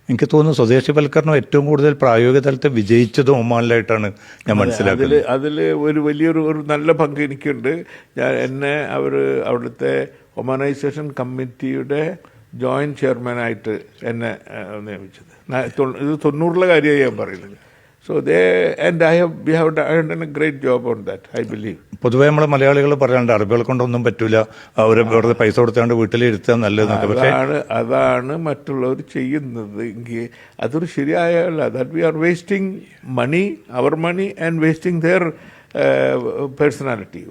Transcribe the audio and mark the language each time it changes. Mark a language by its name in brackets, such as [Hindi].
[Malayalam] എനിക്ക് തോന്നുന്നു സ്വദേശിവൽക്കരണം ഏറ്റവും കൂടുതൽ പ്രായോഗിക തലത്തിൽ വിജയിച്ചതും ഒമാനിലായിട്ടാണ് ഞാൻ മനസ്സിലാക്കുന്നത്. അതിൽ ഒരു വലിയൊരു നല്ല പങ്ക് എനിക്കുണ്ട്. എന്നെ അവിടുത്തെ ഒമാനൈസേഷൻ കമ്മിറ്റിയുടെ ജോയിൻറ്റ് ചെയർമാനായിട്ട് എന്നെ നിയമിച്ചത്. ഇത് 90-ലെ കാര്യമായി ഞാൻ പറയുന്നത്. [English] So we have done a great job on that, I believe. [Malayalam] പൊതുവേ നമ്മൾ മലയാളികൾ പറയാണ്ട് അറബികളെ കൊണ്ടൊന്നും പറ്റൂല, അവർ വെറുതെ പൈസ കൊടുത്താണ്ട് വീട്ടിലിരുത്താൻ നല്ലതെന്നൊക്കെ. പക്ഷേ അതാണ് മറ്റുള്ളവർ ചെയ്യുന്നത് എങ്കിൽ അതൊരു ശരിയായല്ല. [English] that we are wasting money, [Malayalam] our [English] Money, and wasting their personality.